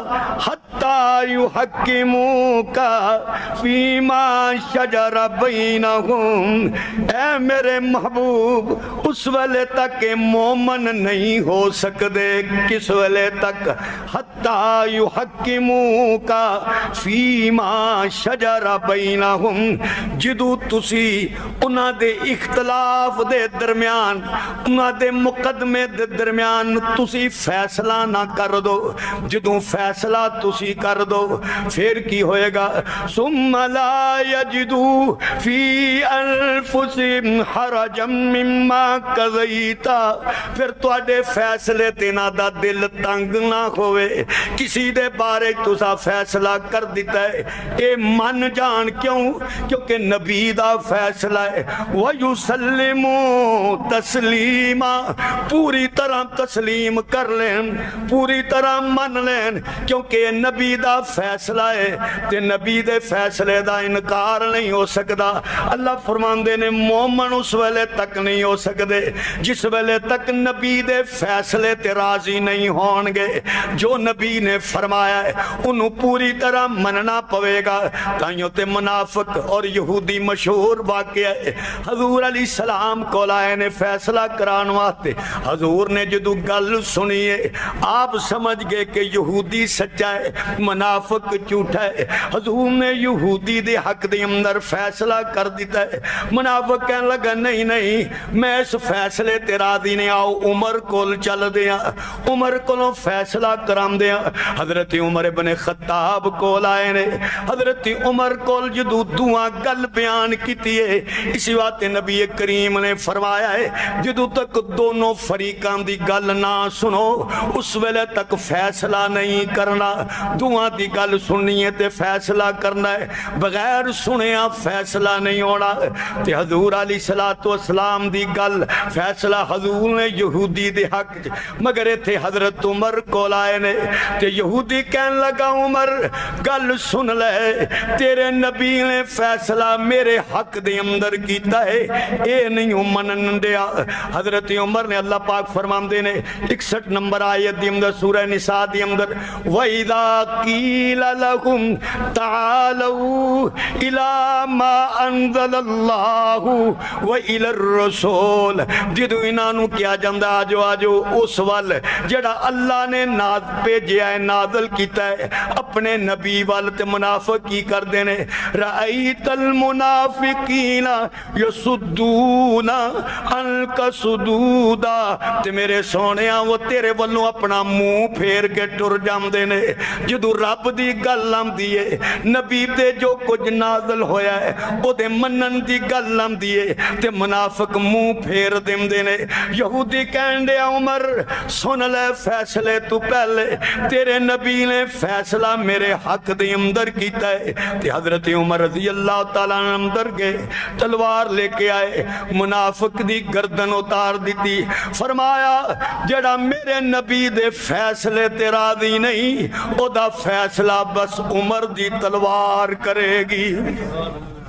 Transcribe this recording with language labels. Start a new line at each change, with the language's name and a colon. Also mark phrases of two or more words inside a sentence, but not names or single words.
Arabic: حتی یحکموک فیما شجر بینہم،
Punjabi: اے میرے محبوب اس ویلے تک مومن نہیں ہو سکدے، کس ویلے تک
Arabic: حتی یحکموک فیما شجر بینہم،
Punjabi: جدو تسی انہاں دے اختلاف دے درمیان انہاں دے مقدمے دے درمیان تسی فیصلہ نہ کر دو، جدو فیصلہ تسی کر دو پھر کی ہوئے گا
Arabic: ثم لا یجدو فی انفسہم حرجا مما قضیتا،
Punjabi: پھر تواڈے فیصلے تینا دا دل تنگ نہ ہوئے، کسی دے بارے تسا فیصلہ کر دیتا ہے اے من جان کیوں کیونکہ نبی دا فیصلہ ہے
Arabic: وَيُسَلِّمُوا تَسْلِيمًا،
Punjabi: پوری طرح تسلیم کر لین پوری طرح من لین کیونکہ نبی دا فیصلہ ہے تے نبی دے فیصلے دا انکار نہیں ہو سکتا۔ اللہ فرماندے نے مومن اس ویلے تک نہیں ہو سکتے جس ویلے تک نبی دے فیصلے تے راضی نہیں ہون گے، جو نبی نے فرمایا ہے انہوں پوری طرح مننا پوے گا۔ تائیوں تے منافق اور یہودی مشہور واقعہ ہے، حضور
Arabic: علیہ السلام
Punjabi: کو لائے نے فیصلہ کران واسطے، حضور نے جدو گل سنیے آپ سمجھ گئے کہ یہودی سچا ہے منافق جھوٹا ہے، حضور نے یہودی دے حق دے اندر فیصلہ کر دیتا ہے، منافق کہنے لگا نہیں نہیں میں اس فیصلے تے راضی نہیں، آؤ عمر کول چل دیا، عمر کولوں فیصلہ کرام دیا۔ حضرت عمر بن خطاب کول آئے نے، حضرت عمر کول جدو دعا گل بیان کیتی ہے، اسی بات نبی کریم نے فرمایا ہے جدو تک دونوں فریقان دی گل نہ سنو اس ویلے تک فیصلہ نہیں کرنا، دعا دی گل سننی ہے تے فیصلہ کرنا ہے، بغیر سنیا فیصلہ نہیں ہونا۔ تے حضور
Arabic: علیہ السلام
Punjabi: دی گل فیصلہ حضور نے یہودی دے حق مگر تھے حضرت عمر کو لائے نے تے یہودی کہن لگا عمر گل سن لے تیرے نبی نے فیصلہ میرے حق دے اندر کیتا ہے اے نہیں منن دیا۔ حضرت عمر نے اللہ پاک فرماندے نے 61 نمبر آیت دی اندر سورہ نساء دی اندر
Arabic: وَإِذَا قِيلَ لَهُمْ تَعَالَوْا إِلَى مَا أَنزَلَ اللَّهُ وَإِلَى الرَّسُولِ،
Punjabi: جدو انہوں کیا جاندہ آجو آجو اس وال جڑا اللہ نے بھیجیا ہے نازل کیتا ہے اپنے نبی وال، تے منافق کی کر دینے
Arabic: رَأَيْتَ الْمُنَافِقِينَ يَصُدُّونَ عَنْكَ صُدُودًا،
Punjabi: تے میرے سونیاں وہ تیرے والوں اپنا منہ پھیر کے ٹر جام دینے، جدو رب دی گل لام دیئے نبی تے جو کچھ نازل ہویا ہے او دے منن دی گل لام دیئے تے منافق منہ پھیر دیم دینے۔ یہودی کہن دے عمر سن لے فیصلے تو پہلے تیرے نبی نے فیصلہ میرے حق دے اندر کیتا ہے، تے حضرت عمر
Arabic: رضی اللہ تعالیٰ
Punjabi: نے اندر گئے تلوار لے کے آئے منافق دی گردن اتار دیتی، فرمایا جڑا میرے نبی دے فیصلے تے راضی نہیں او دا فیصلہ بس عمر دی تلوار کرے گی۔